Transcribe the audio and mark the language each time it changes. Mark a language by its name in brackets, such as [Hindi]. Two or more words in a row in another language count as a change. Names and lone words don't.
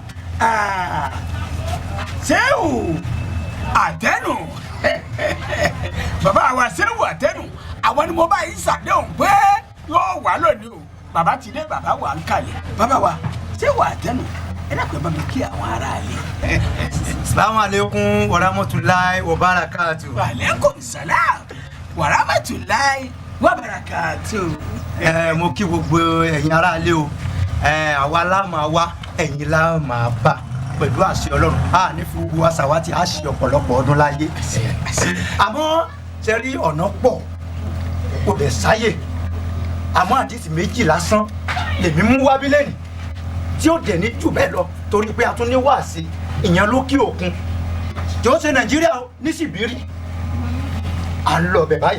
[Yoruba] Ṣéhù Àtẹnu bàbá wa Ṣéhù Àtẹnu àwọn ni mo bá yín ṣàdéhùn pé yóò wà lónìí o bàbá ti dé bàbá wa ń kalẹ̀ bàbá wa Ṣéhù Àtẹnu ẹ dàpọ̀ bá mi kí àwọn aráàlú. [Arabic] السلام عليكم ورحمة الله وبركاته. وعليكم السلام ورحمة الله وبركاته. [Yoruba] Mo kí gbogbo ẹ̀yin aráalé o àwa la máa wá ẹ̀yin la máa bá pẹ̀lú àṣẹ Ọlọ́run a ní fún wa ṣàwátì a ṣe ọ̀pọ̀lọpọ̀ ọdún láyé àmọ́ ṣe rí ọ̀nà pọ̀ kò dẹ̀ sáyè àmọ́ àdìsí méjì lásán lèmi mú wá bí lẹ́nu tí ó dẹ̀ ní jù bẹ́ẹ̀ lọ torí pé a tún ní wáàsí ìyẹn lókè òkun tí ó ṣe Nàìjíríà ní Sibiri à ń lọ bẹ̀ báyìí.